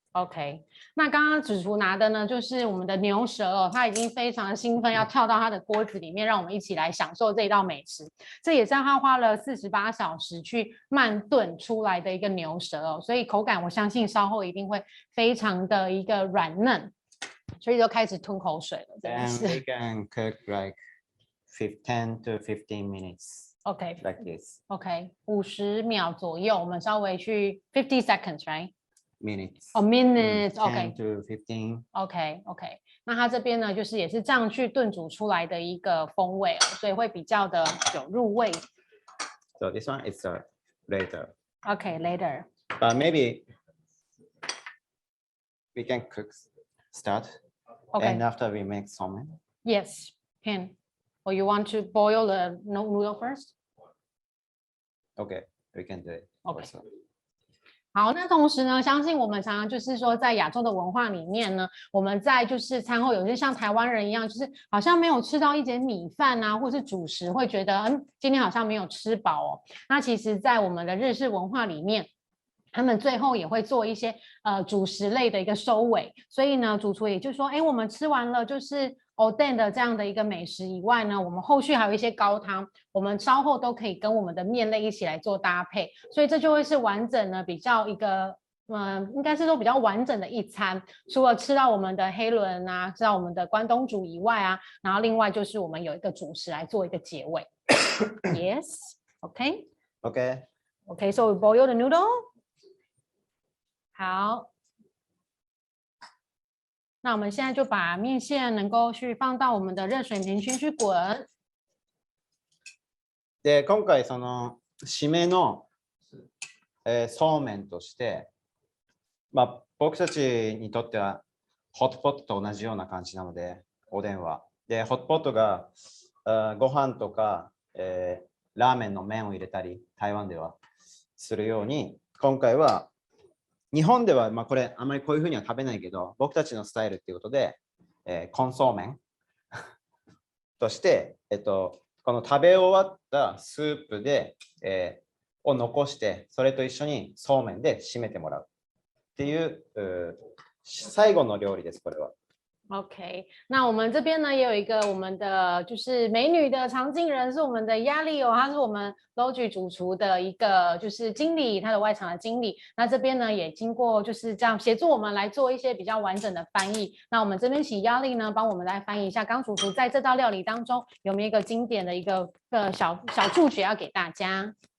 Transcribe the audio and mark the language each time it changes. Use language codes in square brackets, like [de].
[zh] OK， 那刚刚主厨拿的呢，就是我们的牛舌哦，他已经非常的兴奋，要跳到他的锅子里面，让我们一起来享受这一道美食。这也是他花了48小时去慢炖出来的一个牛舌哦，所以口感我相信稍后一定会非常的一个软嫩，所以就开始吞口水了，真的 [en] And [zh] 是。 [en] we can cook like 10 to 15 minutes. OK， Like this. [zh] OK， 50秒左右，我们稍微去50 [en] seconds， right？ Minutes. minutes， 10 OK， to 15. [zh] OK， 那它这边呢，就是也是这样去炖煮出来的一个风味哦，所以会比较的有入味。 [en] So this one is later. OK，later。 But maybe we can start. OK， And after we make salmon. Yes, can. Or you want to boil the noodle first? Okay, we can do it. Okay. Also. [zh] 好，那同时呢，相信我们常常就是说，在亚洲的文化里面呢，我们在就是餐后有些像台湾人一样，就是好像没有吃到一节米饭啊，或是主食，会觉得今天好像没有吃饱哦。那其实，在我们的日式文化里面，他们最后也会做一些主食类的一个收尾，所以呢，主厨也就说，我们吃完了就是Oden 的这样的一个美食以外呢，我们后续还有一些高汤，我们稍后都可以跟我们的面类一起来做搭配，所以这就会是完整的比较一个应该是说比较完整的一餐。除了吃到我们的黑轮啊，吃到我们的关东煮以外啊，然后另外就是我们有一个主食来做一个结尾。 [en] Yes, OK. Okay. So we boil the noodle. 好。 [zh] 那我们现在就把面线能够去放到我们的热水里面去滚。 [ja] で、今回その締めの、そうめんとして、僕たちにとってはホットポットと同じような感じなので、おでんは。で、ホットポットがご飯とか、ラーメンの麺を入れたり、台湾ではするように、今回は日本ではこれあまりこういうふうには食べないけど、僕たちのスタイルっていうことで、コンソーメンとして、この食べ終わったスープで、を残して、それと一緒にそうめんで締めてもらうっていう、最後の料理です、これは。 [zh] OK， 那我们这边呢也有一个我们的就是美女的常进人是我们的亚丽哦，她是我们 logy 主厨的一个就是经理，她的外场的经理。那这边呢也经过就是这样协助我们来做一些比较完整的翻译。那我们这边请亚丽呢帮我们来翻译一下，刚主厨在这道料理当中有没有一个经典的一个小注解要给大家？